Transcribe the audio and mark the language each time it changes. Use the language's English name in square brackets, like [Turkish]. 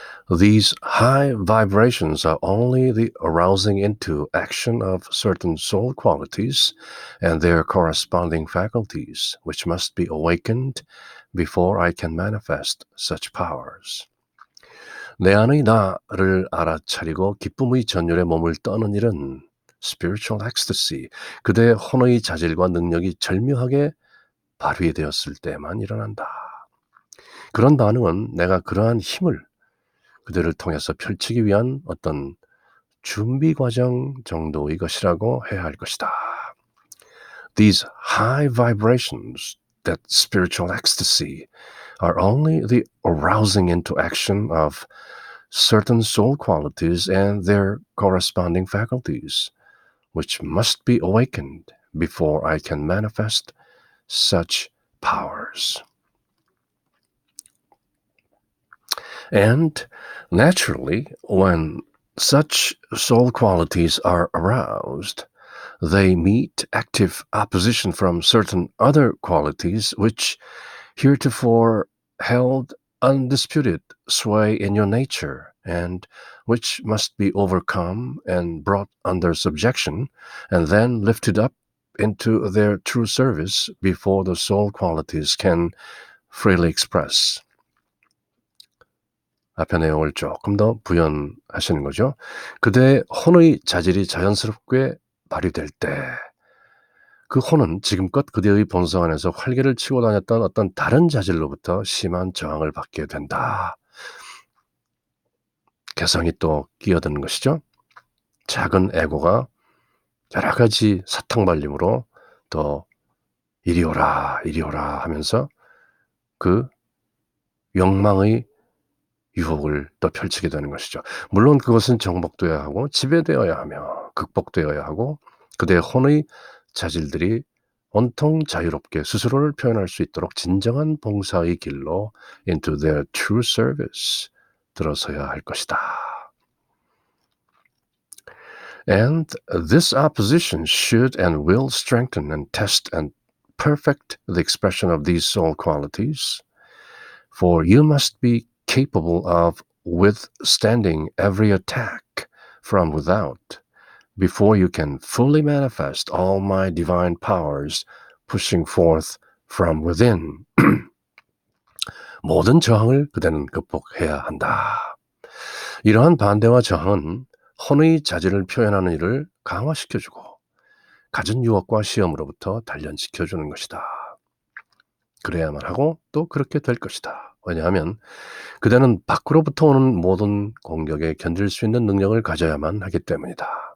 [English] These high vibrations are only the arousing into action of certain soul qualities and their corresponding faculties, which must be awakened before I can manifest such powers. [Korean] 내 안의 나를 알아차리고 기쁨의 전율에 몸을 떠는 일은 [English] spiritual ecstasy, [Korean] 그대의 혼의 자질과 능력이 절묘하게 발휘되었을 때만 일어난다. 그런 반응은 내가 그러한 힘을 그대를 통해서 펼치기 위한 어떤 준비 과정 정도의 것이라고 해야 할 것이다. [English] These high vibrations, that spiritual ecstasy, are only the arousing into action of certain soul qualities and their corresponding faculties, which must be awakened before I can manifest such powers. And naturally, when such soul qualities are aroused, they meet active opposition from certain other qualities which heretofore held undisputed sway in your nature and which must be overcome and brought under subjection and then lifted up into their true service before the soul qualities can freely express. [Korean] 앞의 내용을 조금 더 부연하시는 거죠. 그대의 혼의 자질이 자연스럽게 발휘될 때 그 혼은 지금껏 그대의 본성 안에서 활개를 치고 다녔던 어떤 다른 자질로부터 심한 저항을 받게 된다. 개성이 또 끼어드는 것이죠. 작은 에고가 여러 가지 사탕발림으로 또 이리 오라 이리 오라 하면서 그 욕망의 유혹을 또 펼치게 되는 것이죠. 물론 그것은 정복되어야 하고 지배되어야 하며 극복되어야 하고 그대의 혼의 자질들이 온통 자유롭게 스스로를 표현할 수 있도록 진정한 봉사의 길로 [English] into their true service [Korean] 들어서야 할 것이다. [English] And this opposition should and will strengthen and test and perfect the expression of these soul qualities, for you must be capable of withstanding every attack from without before you can fully manifest all my divine powers pushing forth from within. [Korean] 모든 저항을 그대는 극복해야 한다. 이러한 반대와 저항은 혼의 자질을 표현하는 일을 강화시켜주고 갖은 유혹과 시험으로부터 단련시켜주는 것이다. 그래야만 하고 또 그렇게 될 것이다. 왜냐하면 그대는 밖으로부터 오는 모든 공격에 견딜 수 있는 능력을 가져야만 하기 때문이다.